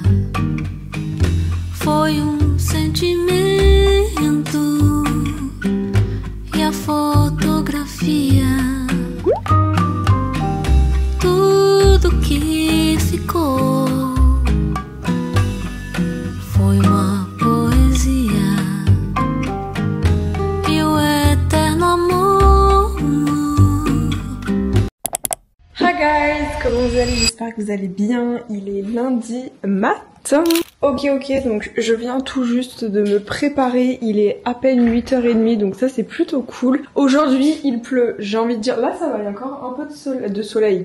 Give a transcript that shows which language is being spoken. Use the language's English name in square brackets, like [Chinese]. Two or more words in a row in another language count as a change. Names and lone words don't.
[Portuguese] Foi sentimento e a fotografia, tudo que ficou foi uma poesia e o eterno amor. [English] Hi guys, [French] comment vous allez? J'espère que vous allez bien. Il est lundi matin. Ok, donc je viens tout juste de me préparer, il est à peine 8h30, donc ça c'est plutôt cool. Aujourd'hui il pleut, j'ai envie de dire, là ça va, il y a encore un peu de soleil.